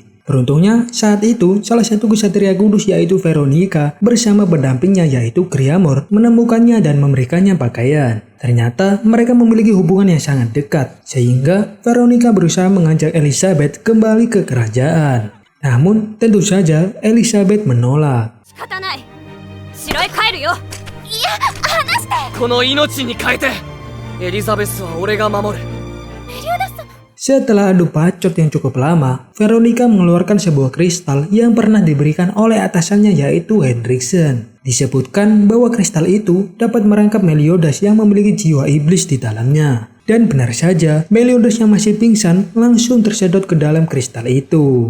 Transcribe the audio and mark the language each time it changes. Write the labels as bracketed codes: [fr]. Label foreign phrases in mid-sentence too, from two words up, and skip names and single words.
[id] Beruntungnya saat itu salah satu ksatria kudus yaitu Veronica bersama pendampingnya yaitu Griamor menemukannya dan memberikannya pakaian. Ternyata mereka memiliki hubungan yang sangat dekat, sehingga Veronica berusaha mengajak Elizabeth kembali ke kerajaan. Namun tentu saja Elizabeth menolak. [ja] この命に変えてエリザベスは俺が守る。 [id] Setelah adu bacot yang cukup lama, Veronica mengeluarkan sebuah kristal yang pernah diberikan oleh atasannya yaitu Hendrickson. Disebutkan bahwa kristal itu dapat merangkap Meliodas yang memiliki jiwa iblis di dalamnya. Dan benar saja, Meliodas yang masih pingsan langsung tersedot ke dalam kristal itu.